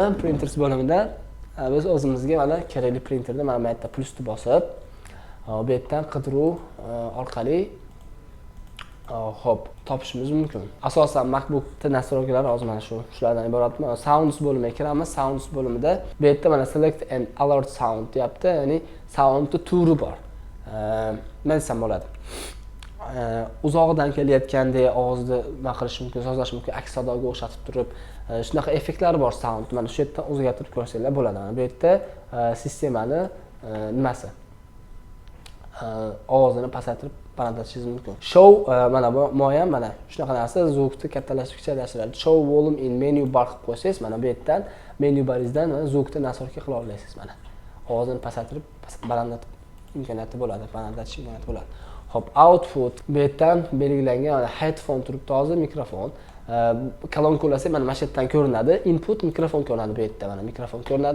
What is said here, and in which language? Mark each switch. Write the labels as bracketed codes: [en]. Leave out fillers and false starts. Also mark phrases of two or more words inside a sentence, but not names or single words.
[uz] Printers bo'limida biz o'zimizga mana kerakli printerni mana bu yerda plusni bosib, bu yerdan qidiruv orqali hop topishimiz mumkin. Asosan MacBook nastroykalari hozir mana shulardan iborat. Sounds bo'limiga kiramiz. Sounds bo'limida bu yerda mana [en] select and alert sound [uz] deyapti. Ya'ni soundning turi bor. Men desam bo'ladi. Uzoqdan kelayotgandek ovozni nima qilish mumkin, sozlash mumkin, aks sadoga o'xshatib turib, shunaqa effektlar bor sound. Mana shu yerdan o'zgartirib ko'rsanglar bo'ladi. Mana bu yerda sistemani nimasi? Ovozini pasaytirib balandlatishingiz mumkin. Show mana bu mo'yan mana shunaqa narsa zvukni kattalashtirib kichiklashtirish. [en] Show volume in menu bar [uz] qilib qo'ysangiz, mana bu yerdan [en] menu baringizdan [uz] zvukni nastroyka qila olasiz mana. Ovozini pasaytirib balandlatib imkoniyati bo'ladi, balandlatish imkoniyati bo'ladi. Hop, output bu yerdan belgilangan mana headphone turibdi hozir, mikrofon. Kolonka ulasak mana shu yerdan ko'rinadi. Input mikrofon ko'rinadi bu yerda mana mikrofon ko'rinadi.